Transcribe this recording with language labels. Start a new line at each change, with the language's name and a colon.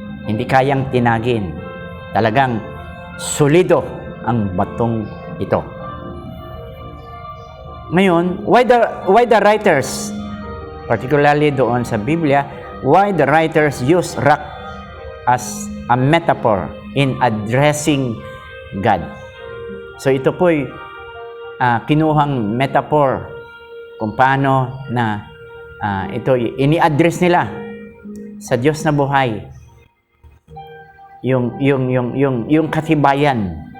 Filipino: Hindi kayang tinagin. Talagang solido ang batong ito.
English: Ngayon, why the writers, particularly
Filipino: doon sa Biblia,
English: why the writers use rock as a metaphor in addressing God?
Filipino: So ito po'y kinuhang metaphor kung paano na ito ini-address nila sa Diyos na buhay, yung katibayan